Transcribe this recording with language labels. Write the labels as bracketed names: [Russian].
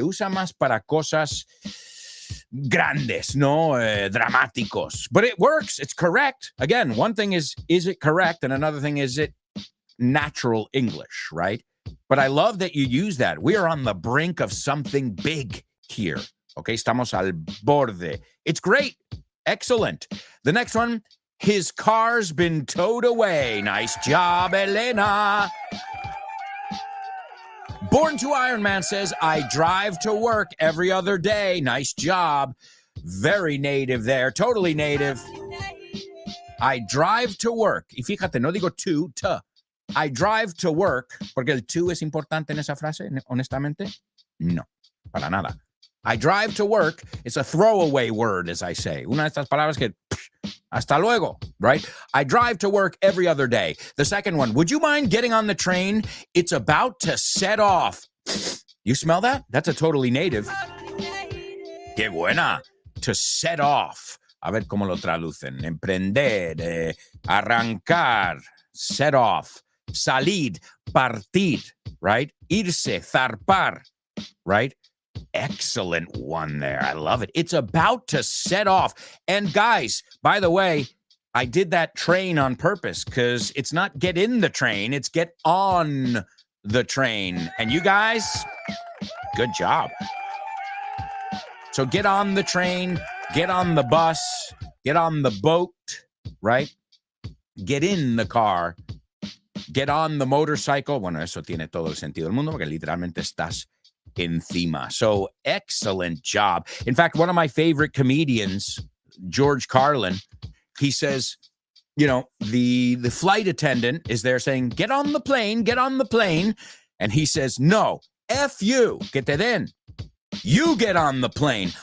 [Spanish] Se usa más para cosas grandes, no dramáticos. [English] But it works. It's correct. Again, one thing is it correct? And another thing is it natural English, right? But I love that you use that. We are on the brink of something big here. Okay, [Spanish] estamos al borde. [English] It's great. Excellent. The next one, his car's been towed away. Nice job, Elena. Born to Iron Man says, I drive to work every other day. Nice job. Very native there. Totally native. I drive to work. [Spanish] Y fíjate, no digo to. [English] I drive to work. [Spanish] Porque el to es importante en esa frase, honestamente. No, para nada. [English] I drive to work. It's a throwaway word, as I say. [Spanish] Una de estas palabras que, hasta luego, [English] right? I drive to work every other day. The second one, would you mind getting on the train? It's about to set off. You smell that? That's a totally native. [Spanish] Qué buena. [English] To set off. [Spanish] A ver cómo lo traducen. Emprender, arrancar, set off, salir, partir, right? Irse, zarpar, right? [English] Excellent one there. I love it. It's about to set off. And guys, by the way, I did that train on purpose because it's not get in the train, it's get on the train. And you guys, good job. So get on the train, get on the bus, get on the boat, right? Get in the car, get on the motorcycle. [Spanish] Bueno, eso tiene todo el sentido del mundo porque literalmente estás encima. [English] So excellent job. In fact, one of my favorite comedians, George Carlin, he says, you know, the flight attendant is there saying, get on the plane, get on the plane. And he says, no, F you, [Spanish] que te den. [English] You get on the plane.